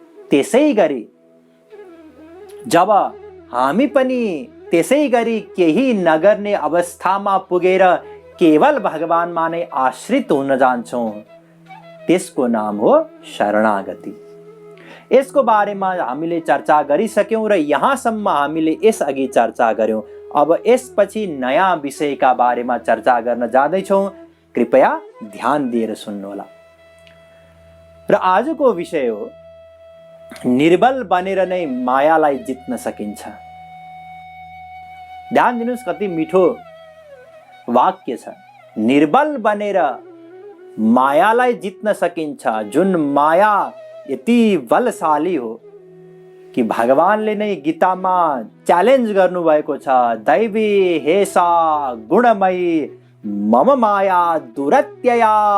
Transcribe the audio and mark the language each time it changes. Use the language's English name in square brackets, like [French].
[Nepali] त्यसै गरी जब हामी पनि त्यसै गरी केही नगर्ने अवस्थामा पुगेर केवल भगवानमा नै आश्रित हुन जान्छौं, त्यसको नाम हो शरणागति। यसको बारेमा हामीले चर्चा गरिसक्यौं र यहाँसम्म हामीले यसअघि चर्चा गर्यौं। अब यसपछि नयाँ विषयका बारेमा चर्चा गर्न जाँदैछौं। कृपया ध्यान दिएर सुन्नुहोला। र आजको विषय हो निर्बल बनेर नै मायालाई जित्न सकिन्छ। ध्यान दिनुस्, कति मिठो वाक्य छ। निर्बल बनेर मायालाई जित्न सकिन्छ। जुन माया यति बलशाली हो कि भगवानले नै गीतामा च्यालेन्ज गर्नुभएको छ। [Sanskrit] दैवी हेसा गुणमयी मम माया दुरत्यया।